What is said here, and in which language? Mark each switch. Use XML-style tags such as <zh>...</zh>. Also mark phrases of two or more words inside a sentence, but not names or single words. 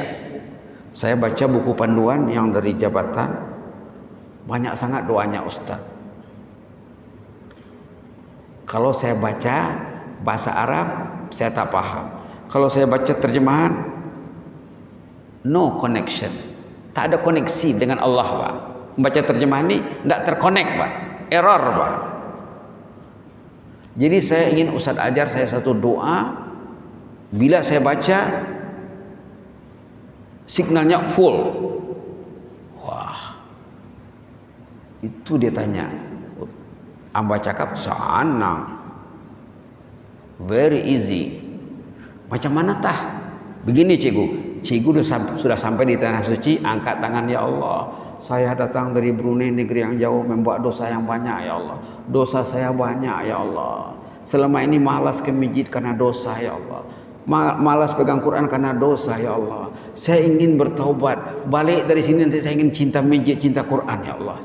<ms>Saya baca buku panduan yang dari jabatan, banyak sangat doanya Ustaz. Kalau saya baca bahasa Arab saya tak paham. Kalau saya baca terjemahan,</ms> <en>no connection,</en> <ms>tak ada koneksi dengan Allah, Pak. Membaca terjemahan ini tidak terkonek, Pak. Error, Pak. Jadi saya ingin Ustaz ajar saya satu doa, bila saya baca signalnya full. Wah, itu dia tanya, amba cakap senang,</ms> <en>very easy.</en> <ms>Macam mana tah? Begini cikgu sudah sampai di tanah suci, angkat tangan, ya Allah, saya datang dari Brunei, negeri yang jauh, membuat dosa yang banyak, ya Allah. Dosa saya banyak, ya Allah. Selama ini malas ke masjid karena dosa, ya Allah. Malas pegang Quran karena dosa, ya Allah. Saya ingin bertaubat, balik dari sini nanti saya ingin cinta masjid, cinta Quran, ya Allah.</ms>